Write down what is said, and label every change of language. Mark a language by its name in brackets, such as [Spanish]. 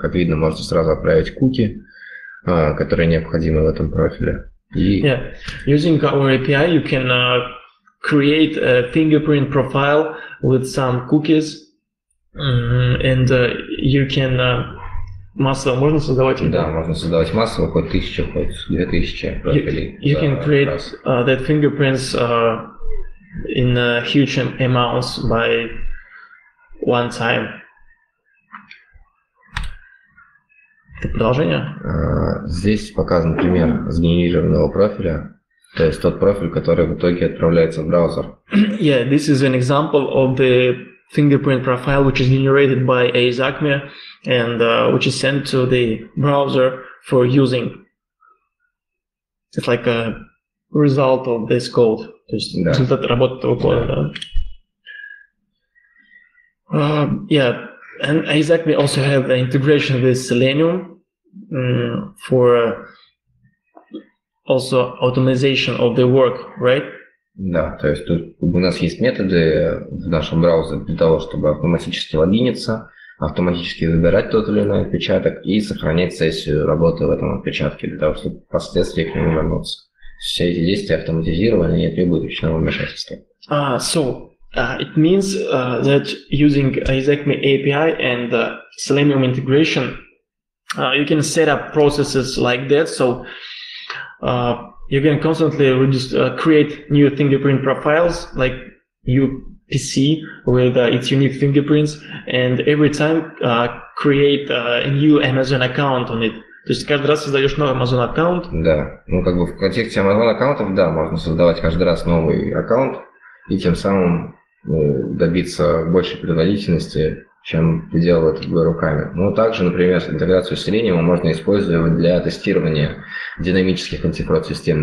[Russian] Как видно, можно сразу отправить куки, которые необходимы в этом профиле. [English] Yeah, using our API, you can create a fingerprint profile with some cookies, and you can [Russian] массово можно создавать. Да, можно создавать массово, хоть 1000, хоть 2000 профилей. [English] You can create that fingerprints in huge amounts by one time. [Russian] Продолжение? Здесь показан пример сгенерированного профиля, то есть тот профиль, который в итоге отправляется в браузер. [English] Yeah, this is an example of the fingerprint profile which is generated by AEZAKMI and which is sent to the browser for using. It's like a result of this code. [Russian] То есть результат работы этого кода. [English] Yeah, and AEZAKMI also have the integration with Selenium for also automation of the work, right? [Russian] Да, то есть тут у нас есть методы в нашем браузере для того, чтобы автоматически логиниться, автоматически выбирать тот или иной отпечаток и сохранять сессию работы в этом отпечатке для того, чтобы впоследствии к нему вернуться. Все эти действия автоматизированы и не требуют ручного вмешательства. [English] It means that using AEZAKMI API and Selenium integration, you can set up processes like that. So you can constantly create new fingerprint profiles like UPC with its unique fingerprints, and every time create a new Amazon account on it. [Russian] То есть каждый раз создаешь новый Amazon аккаунт. Да, ну как бы в контексте Amazon аккаунтов, да, можно создавать каждый раз новый аккаунт и тем самым добиться большей производительности, чем ты делал это руками. Но также, например, интеграцию с Selenium можно использовать для тестирования динамических антифрод-систем.